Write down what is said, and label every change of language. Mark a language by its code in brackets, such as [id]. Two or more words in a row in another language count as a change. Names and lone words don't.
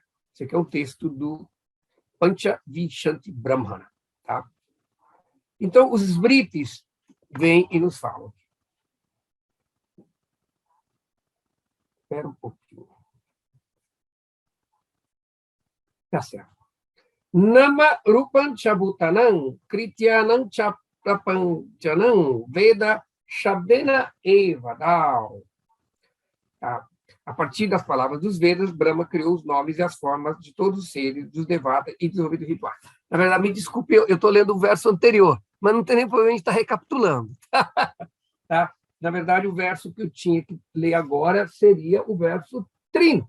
[pt] Esse aqui é o texto do Panchavishanti Brahmana. Tá? Então, os Smritis vêm e nos falam. Espera um pouquinho. Tá certo. [sa] नाम रूपं चभूतानां कृत्यानां चप्रपञ्चनम् वेद शब्देन एवादल. [pt] Tá? A partir das palavras dos Vedas, Brahma criou os nomes e as formas de todos os seres, dos devatas e desenvolvido rituais. Na verdade, me desculpe, eu estou lendo o verso anterior, mas não tem nem problema, a gente está recapitulando. Tá? Na verdade, o verso que eu tinha que ler agora seria o verso 30.